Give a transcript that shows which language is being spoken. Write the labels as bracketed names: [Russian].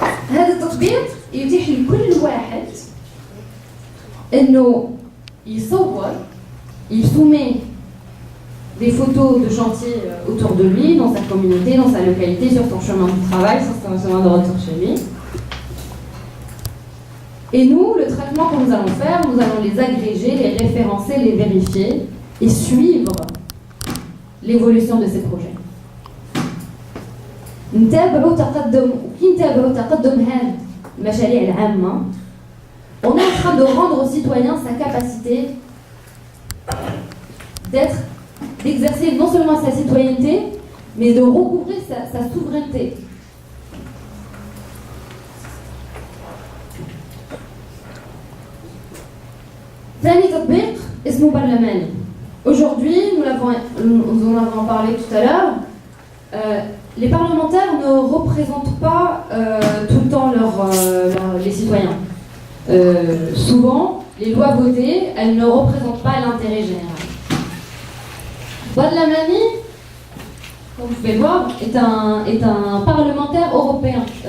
[Arabic] هذا التطبيق يتيح لكل واحد إنه يصور، [French] il soumet des photos de chantier autour de lui, dans sa communauté, dans sa localité, sur son chemin de travail, sur son chemin de retour chez lui. Et nous, le traitement que nous allons faire, nous allons les agréger, les référencer, les vérifier et suivre l'évolution de ces projets. [Arabic] نتابعوا تقدم هذه المشاريع العامة. [French] On est en train de rendre aux citoyens sa capacité d'exercer non seulement sa citoyenneté, mais de recouvrir sa souveraineté. [Arabic] ثاني تطبيق اسمه برلماني. [French] Aujourd'hui, nous en avons parlé tout à l'heure, les parlementaires ne représentent pas tout le temps les citoyens. Souvent, les lois votées, elles ne représentent pas l'intérêt général. Badlamani, comme vous pouvez voir, est un parlementaire européen.